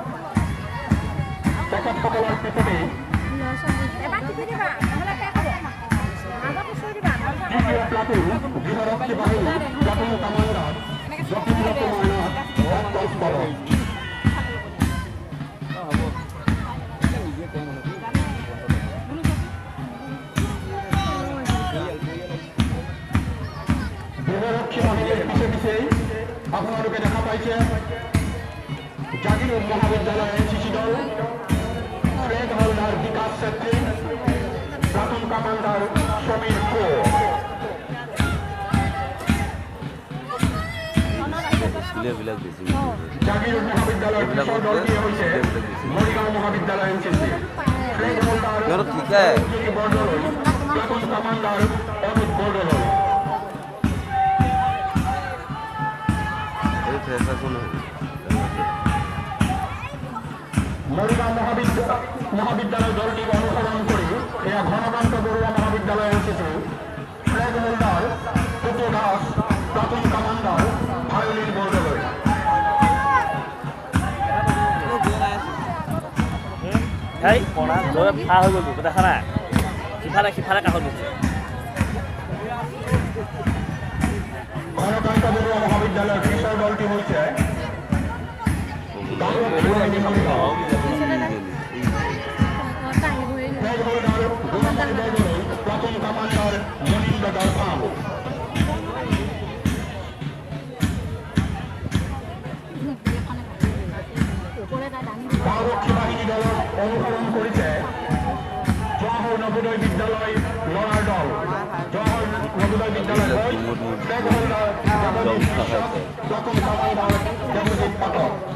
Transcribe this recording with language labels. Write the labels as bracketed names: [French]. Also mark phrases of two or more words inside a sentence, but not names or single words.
[Assamese] তেখেতসকলৰ পিছতে দ্বিতীয় প্লাটুন গৃহৰক্ষী বাহিনী [English] platoon commander [Assamese] যতীন্দ্র কুমার নাথ [Bangla] গৃহরক্ষী বাহিনীর পিছে পিছেই আপনাদেরকে দেখা পাইছে জাগিরুল মহাবিদ্যালয় এনসিসি দল [English] flag holder [Bangla] বিকাশ ছেত্রী [English] platoon commander [Bangla] সমীর কো [Assamese] জাগিরুল মহাবিদ্যালয় পিছৰ দলটি হৈছে মৰিগাঁও মহাবিদ্যালয় এনসিসি [English] flag holder [Assamese] বৰদলৈ [English] platoon commander [Assamese] অমিত বৰদলৈ [Bangla] মরিগাঁও মহাবিদ্যালয় দলটি অনুসরণ করে এরা ঘনকান্ত বড়ুয়া মহাবিদ্যালয় এসেছে [English] flag holder [Bangla] কুতু দাস [English] platoon commander [Bangla] ভায়োলিন বরদলৈ [Assamese] এই পড়া জয় ফা হৈ গ'ল দেখা নাই সিফালে কাষত গৈছে ঘনকান্ত বড়ুয়া মহাবিদ্যালয়ের পিছৰ দলটি হৈছে [English] platoon commander [Assamese] মনীন্দ্র দর্শন [Bangla] গাঁওরক্ষী বাহিনী দল অনুসরণ করেছে জওহর নবোদয় বিদ্যালয় লড়ার দল জওহর নবোদয় বিদ্যালয় [English] flag holder platoon commander [Bangla] দেবজিৎ পাঠক